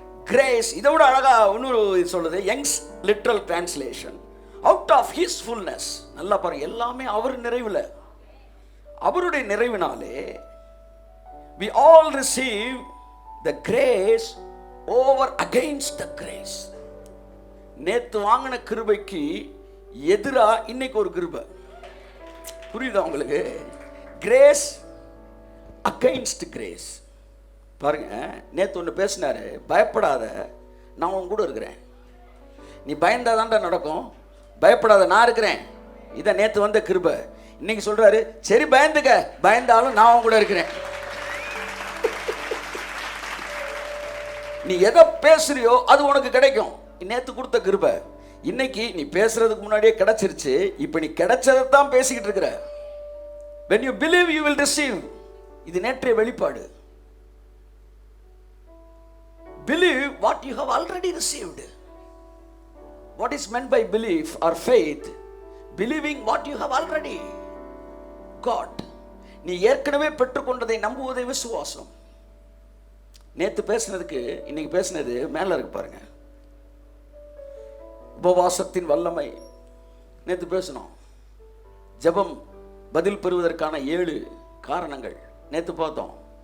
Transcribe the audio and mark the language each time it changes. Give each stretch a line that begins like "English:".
Tamil: Grace இதோட அழகா இன்னொரு சொல்லுது, Young's literal translation, out of his fullness. நல்லா பாருங்க, எல்லாமே அவர் நிறைவுல, அவருடைய நிறைவினாலே
English: we all receive the grace over against the grace.
Tamil: நேத்து வாங்கின கிருபைக்கு எதிரா இன்னைக்கு ஒரு கிருபை. புரியுதா உங்களுக்கு? Grace against grace. பாருங்க, நேத்து ஒன்று பேசினாரு, பயப்படாத, நான் உன் கூட இருக்கிறேன். நீ பயந்தாதான்டா நடக்கும், பயப்படாத, நான் இருக்கிறேன். இதான் நேத்து வந்த கிருபை. இன்னைக்கு சொல்றாரு, சரி பயந்துக்க, பயந்தாலும் நான் உன் கூட இருக்கிறேன். நீ எதை பேசுறியோ அது உனக்கு கிடைக்கும். நேத்து கொடுத்த கிருபை இன்னைக்கு நீ பேசுறதுக்கு முன்னாடியே கிடைச்சிருச்சு. இப்ப நீ கிடைச்சதான் பேசிக்கிட்டு இருக்கிற.
English: when you believe you will receive.
Tamil: இது நேற்றைய வெளிப்பாடு.
English: Believe what you have already received. What is meant by belief or faith? Believing what you have already got.
Tamil: நீ ஏற்கனவே பெற்றுக்கொண்டதை நம்புவதை விசுவாசம். நேத்து பேசினதுக்கு இன்னைக்கு பேசினது மேல இருக்கு பாருங்க. உபவாசத்தின் வல்லமை நேத்து பேசணும். ஜெபம் பதில் பெறுவதற்கான 7 காரணங்கள் நேத்து பார்த்தோம்.